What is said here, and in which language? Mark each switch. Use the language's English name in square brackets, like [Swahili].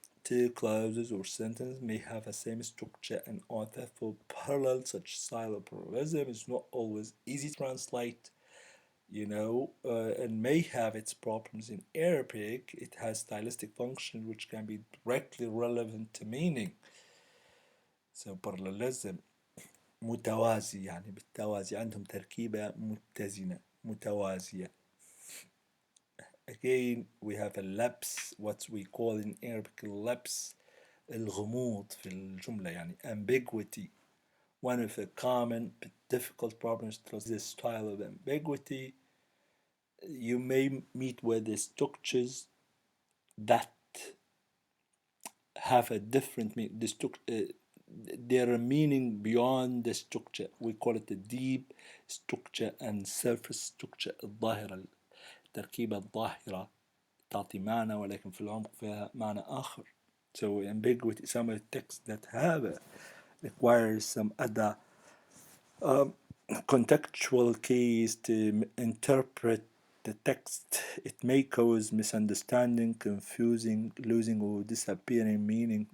[English] Two clauses or sentences may have the same structure and author for parallel. Such style of parallelism is not always easy to translate, and may have its problems in Arabic. It has stylistic function which can be directly relevant to meaning. [Arabic] So parallelism متوازي، يعني بالتوازي عندهم تركيبة متزنة متوازية. [English] Again, we have a lapse, what we call in Arabic lapse, [Arabic] الغموض في الجملة، [English] يعني ambiguity. One of the common but difficult problems to this style of ambiguity you may meet with the structures that have a different meaning. Their meaning beyond the structure. We call it the deep structure and surface structure. [Arabic] الظاهرة، التركيبة الظاهرة تعطي معنى ولكن في العمق فيها معنى آخر. [English] So ambiguity, some of the texts that have requires some other contextual keys to interpret the text. It may cause misunderstanding, confusing, losing or disappearing meaning.